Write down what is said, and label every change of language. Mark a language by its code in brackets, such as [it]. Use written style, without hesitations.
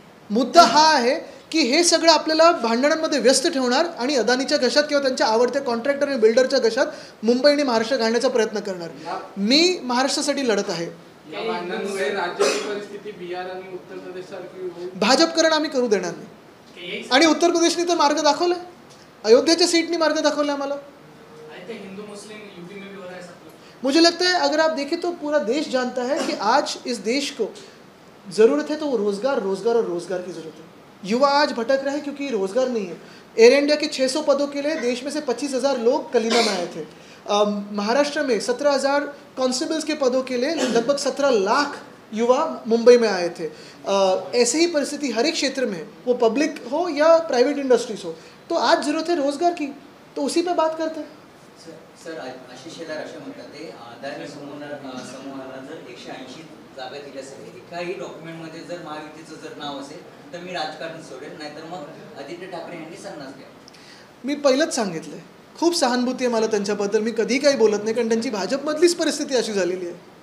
[mr] मुद्दा हा आहे की हे सगळं आपल्याला भांडणांमध्ये व्यस्त ठेवणार आणि अदानीच्या घशात किंवा त्यांच्या आवडत्या कॉन्ट्रॅक्टर आणि बिल्डरच्या घशात मुंबई आणि महाराष्ट्र घालण्याचा प्रयत्न करणार. मी महाराष्ट्रासाठी लढत आहे. या भांडणांमुळे राज्याची परिस्थिती बिहार आणि उत्तर प्रदेश सारखी होईल. भाजपकरण आम्ही करू देणार नाही. आणि उत्तर प्रदेशने तर मार्ग दाखवलाय, अयोध्याच्या सीटनी मार्ग दाखवला आम्हाला. [hi] हिंदू मुस्लिम यूपी में भी हो रहा है सब कुछ. मुझे लगता है अगर आप देखें तो पूरा देश जानता है कि आज इस देश को ज़रूरत है तो वो रोज़गार रोज़गार और रोज़गार की ज़रूरत है. युवा आज भटक रहे हैं क्योंकि रोज़गार नहीं है. एयर इंडिया के 600 पदों के लिए देश में से 25,000 लोग कलीना में आए थे. महाराष्ट्र में 17,000 कांस्टेबल्स के पदों के लिए लगभग 17 लाख युवा मुंबई में आए थे. ऐसे ही परिस्थिति हर एक क्षेत्र में है, वो पब्लिक हो या प्राइवेट इंडस्ट्रीज हो. तो आज ज़रूरत है रोज़गार की, तो उसी पे बात करते हैं. [mr] सर आशिष शेलार असे म्हणतात ते अदानी समूहाला जर 180 जागा दिल्या असेल, एकाही डॉक्युमेंटमध्ये जर महायुतीचं जर नाव असेल तर मी राजकारण सोडेल, नाहीतर मग आदित्य ठाकरे यांनी संन्यास घ्या. मी पहिलंच सांगितलं आहे, खूप सहानुभूती आहे मला त्यांच्याबद्दल. मी कधी काही बोलत नाही, कारण त्यांची भाजपमधलीच परिस्थिती अशी झालेली आहे.